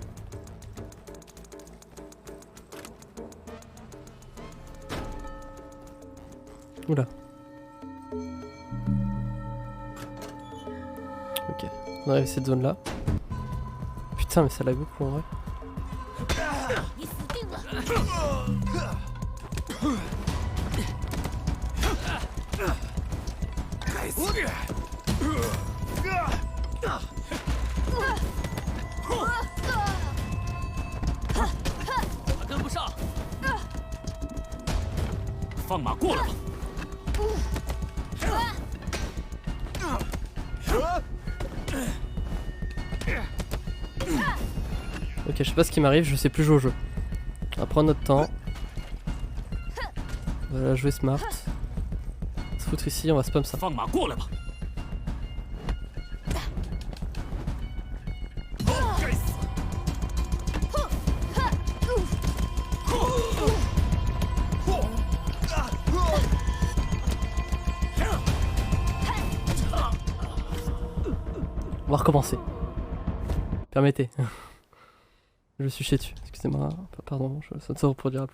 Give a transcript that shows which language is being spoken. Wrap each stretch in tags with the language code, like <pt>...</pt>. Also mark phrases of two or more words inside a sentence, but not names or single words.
<fr>Oula. Ok, on arrive à cette zone là. Putain mais ça lag beaucoup en vrai.</fr> <zh>你死定了！该死！他跟不上。放马过来吧！</zh> <fr>Ok, je sais pas ce qui m'arrive, je sais plus jouer au jeu. On va prendre notre temps. On va jouer smart. On va se foutre ici, on va spam ça.</fr> <zh>放马过来吧！该死！</zh> <fr>On va recommencer. Permettez. Je me suis chié dessus, excusez-moi, pardon, ça ne se reproduira plus.</fr>